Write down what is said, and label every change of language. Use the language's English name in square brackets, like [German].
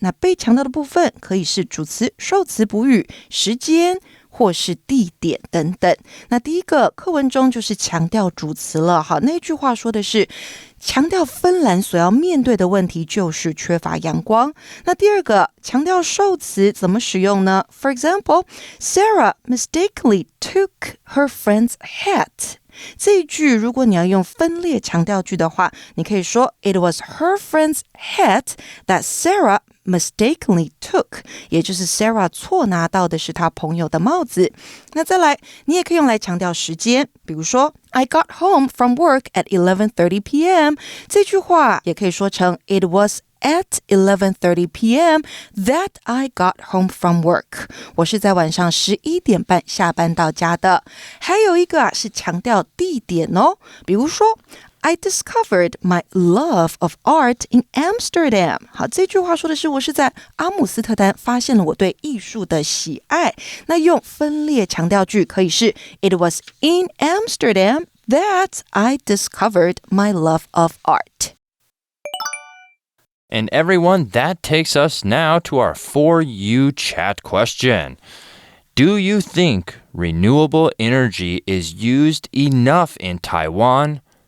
[Chinese] 那被强调的部分可以是主词、受词补语、时间或是地点等等。那第一个课文中就是强调主词了。好，那句话说的是强调芬兰所要面对的问题就是缺乏阳光。那第二个强调受词怎么使用呢？ [English] For example, Sarah mistakenly took her friend's hat. [Chinese] 这一句如果你要用分列强调句的话，你可以说 [English] It was her friend's hat that Sarah mistakenly took， [Chinese] 也就是 Sarah 错拿到的是她朋友的帽子。那再来，你也可以用来强调时间，比如说 [English] I got home from work at 11:30 p.m. [Chinese] 这句话也可以说成 [English] It was at 11:30 p.m. that I got home from work. [Chinese] 我是在晚上11点半下班到家的。还有一个是强调地点哦，比如说 [English] I discovered my love of art in Amsterdam. [Chinese] 好，这句话说的是我是在阿姆斯特丹发现了我对艺术的喜爱。那用分列强调句可以是 [English] It was in Amsterdam that I discovered my love of art. And everyone, that takes us now to our For You chat question. Do you think renewable energy is used enough in Taiwan?